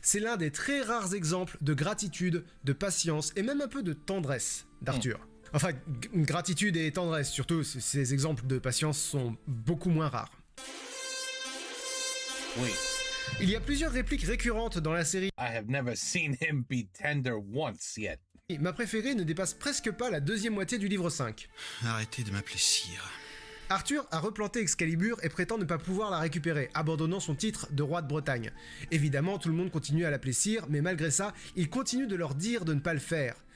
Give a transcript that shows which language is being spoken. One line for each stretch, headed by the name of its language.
French: C'est l'un des très rares exemples de gratitude, de patience et même un peu de tendresse d'Arthur. Enfin, gratitude et tendresse, surtout, ces exemples de patience sont beaucoup moins rares. Oui. Il y a plusieurs répliques récurrentes dans la série.
English: I have never seen him be tender once yet.
French: Ma préférée ne dépasse presque pas la deuxième moitié du livre 5. Arrêtez de m'appeler sire. Arthur a replanté Excalibur et prétend ne pas pouvoir la récupérer, abandonnant son titre de roi de Bretagne. Évidemment, tout le monde continue à l'appeler sire, mais malgré ça, il continue de leur dire de ne pas le faire.